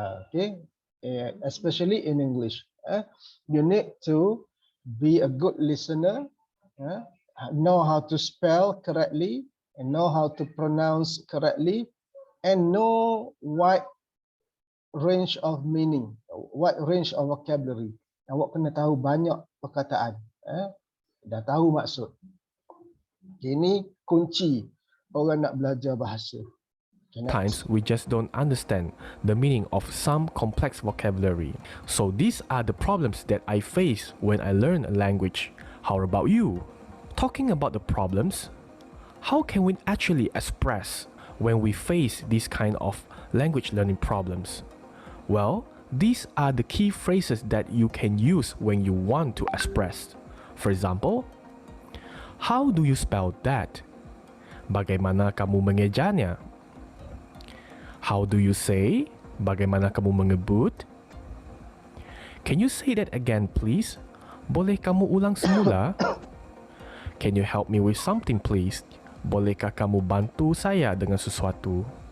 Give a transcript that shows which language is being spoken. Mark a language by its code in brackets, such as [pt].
[en] Okay, especially in English. You need to be a good listener, know how to spell correctly, and know how to pronounce correctly, and know what range of meaning, what range of vocabulary. [ms] Awak kena tahu banyak perkataan, dah tahu maksud. Ini kunci orang nak belajar bahasa. [en] Times we just don't understand the meaning of some complex vocabulary. So these are the problems that I face when I learn a language. How about you? Talking about the problems, how can we actually express when we face these kind of language learning problems? Well, these are the key phrases that you can use when you want to express. For example, how do you spell that? [ms] Bagaimana kamu mengejanya? [en] How do you say? [ms] Bagaimana kamu mengebut? [en] Can you say that again, please? [ms] Boleh kamu ulang semula? [en] Can you help me with something, please? [ms] Bolehkah kamu bantu saya dengan sesuatu?